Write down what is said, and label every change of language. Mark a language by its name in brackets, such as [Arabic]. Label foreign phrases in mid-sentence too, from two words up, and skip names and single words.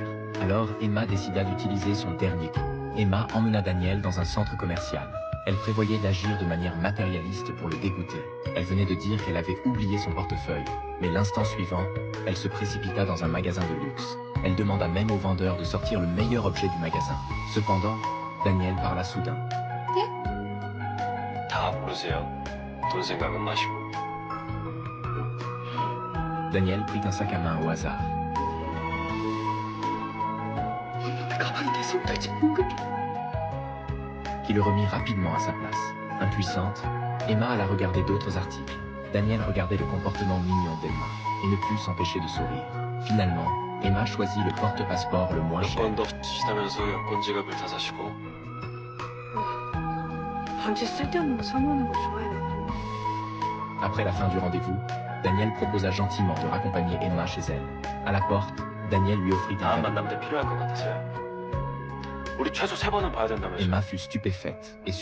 [French] Alors, Emma décida d'utiliser son dernier coup. Emma emmena Daniel dans un centre commercial. Elle prévoyait d'agir de manière matérialiste pour le dégoûter. Elle venait de dire qu'elle avait oublié son portefeuille. Mais l'instant suivant, elle se précipita dans un magasin de luxe. Elle demanda même au vendeur de sortir le meilleur objet du magasin. Cependant, Daniel parla soudain. [Korean] 다 고르세요. 돈 생각은 마시고. [French] Daniel prit un sac à main au hasard, [Korean] 가방이 내 손까지. [French] qui le remit rapidement à sa place. Impuissante, Emma alla regarder d'autres articles. Daniel regardait le comportement mignon d'Emma et ne put s'empêcher de sourire. Finalement, Emma choisit le porte-passeport le moins cher. [Korean] 여권도 없으시다면서 여권 지갑을 다 사시고. 반지 쓸데없는 거 사모하는 거 좋아해요. [French] Après la fin du rendez-vous, Daniel proposa gentiment de raccompagner Emma chez elle. À la porte, Daniel lui offrit un [Korean] 다음 [French] cadeau. [Korean] 만남 때 필요할 것 같아서요. 우리 최소 3번은 봐야 된다면서요. [French] Emma fut stupéfaite et